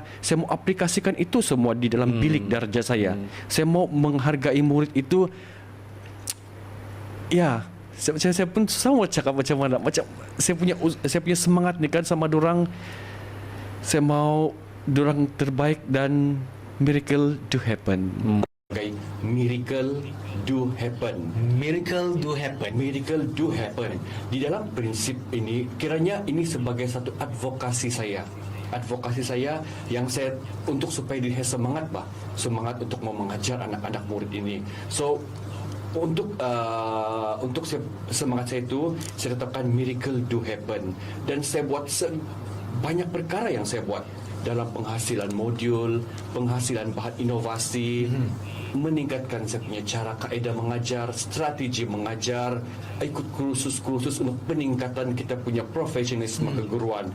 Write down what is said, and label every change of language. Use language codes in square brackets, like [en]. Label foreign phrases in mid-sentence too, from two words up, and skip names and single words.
[ms] Saya mau aplikasikan itu semua di dalam bilik darjah saya. Saya mau menghargai murid itu. Ya, saya pun sama cakap macam mana. Macam saya punya semangat ni kan sama dorang. Saya mau dorang terbaik dan [en] miracle do happen. Miracle do happen. Miracle do happen. Miracle do happen. [ms] Di dalam prinsip ini, kiranya ini sebagai satu advokasi saya. Advokasi saya yang saya untuk supaya diri saya semangat bah. Semangat untuk mau mengajar anak-anak murid ini. So untuk semangat saya itu, saya tetapkan [en] miracle do happen. [ms] Dan saya buat banyak perkara yang saya buat dalam penghasilan modul, penghasilan bahan inovasi, meningkatkan saya punya cara kaedah mengajar, strategi mengajar, ikut kursus-kursus untuk peningkatan kita punya profesionalisme keguruan.